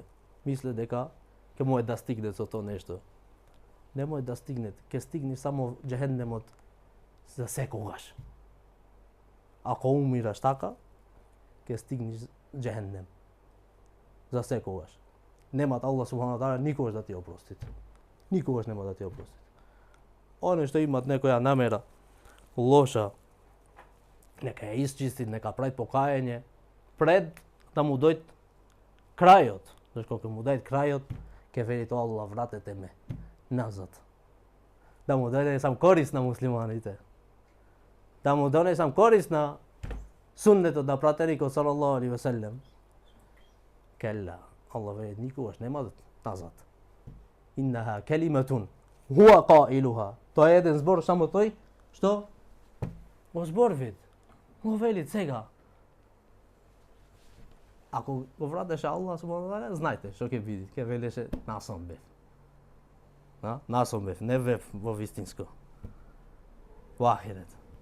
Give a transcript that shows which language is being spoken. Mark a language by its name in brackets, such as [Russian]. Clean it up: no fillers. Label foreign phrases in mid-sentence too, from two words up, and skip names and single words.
[Macedonian] Мислат дека ќе може да стигнат со тоа нешто. Не може да стигнат. Ќе стигне само џехеннемот за секогаш. Ако умираш така, ќе стигнеш џехеннем. За секогаш. Немат Аллах [Arabic] سبحانه تعالى [Macedonian] никогаш да ти опростит. Никогаш нема да ти опростит. Оне што имат некоја намера лоша, нека ја исчистит, нека прави покајање пред да му дојде крајот. Зашто кога му дојде крајот, ќе вели тоа Аллах вратете ме назад. Да му дојде сам корист на муслиманите. Да му донесам корист на суннетот на пратеникот [Arabic] صلى الله عليه وسلم. [Macedonian] Келла, Аллах вели никогаш нема назад. [Arabic] إنها كلمة هو قائلها. [Macedonian] Тоа е еден збор, само тој што го зборвит. Го вели сега. Ако го вратеше Аллах [Arabic] سبحانه وتعالى, [Macedonian] знајте што ќе види, ќе велеше насам бев. Насам бев, не бев во вистинско. Во ахирет.